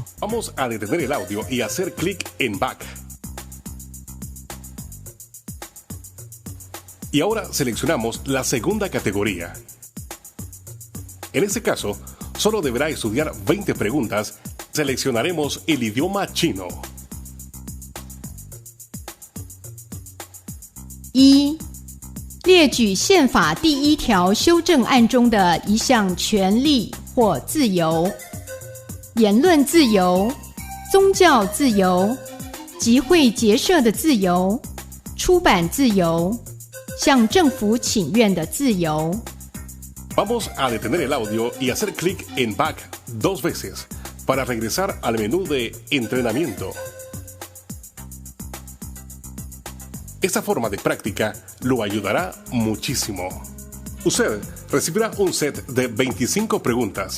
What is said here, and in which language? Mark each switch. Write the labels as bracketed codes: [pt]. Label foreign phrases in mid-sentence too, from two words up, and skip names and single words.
[es] Vamos a detener el audio y hacer clic en Back. Y ahora seleccionamos la segunda categoría. En este caso, solo deberá estudiar 20 preguntas. Seleccionaremos el idioma chino. 1. [zh] 列举宪法第1条修正案中的一项权利或自由：言论自由、宗教自由、集会结社的自由、出版自由、向政府请愿的自由。 [es] Vamos a detener el audio y hacer clic en Back 2 veces para regresar al menú de Entrenamiento. Esta forma de práctica lo ayudará muchísimo. Usted recibirá un set de 25 preguntas.